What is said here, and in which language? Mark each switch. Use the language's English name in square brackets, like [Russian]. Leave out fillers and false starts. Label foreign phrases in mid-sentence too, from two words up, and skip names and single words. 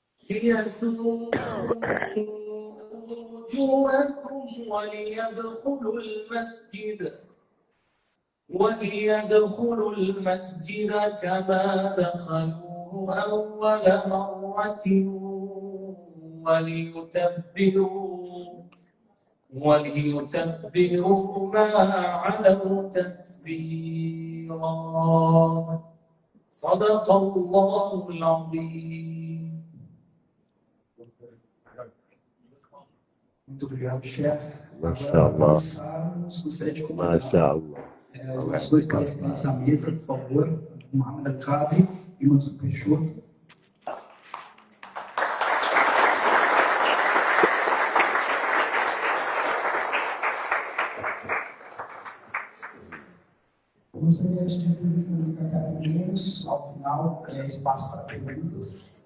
[Arabic] ليسوءوا وجوهكم وليدخلوا المسجد كما دخلوه أول مرة وليتبروا ما علوا تتبيرا. صدق الله العظيم. [Portuguese] Muito obrigado, chefe. Mashallah. Gostaria de convidar Mashallah. os professores palestrantes à mesa, por favor. Mohamed Al-Qadri e Mansur Peixoto. Eu gostaria de comunicar primeiros, ao final, espaço para perguntas.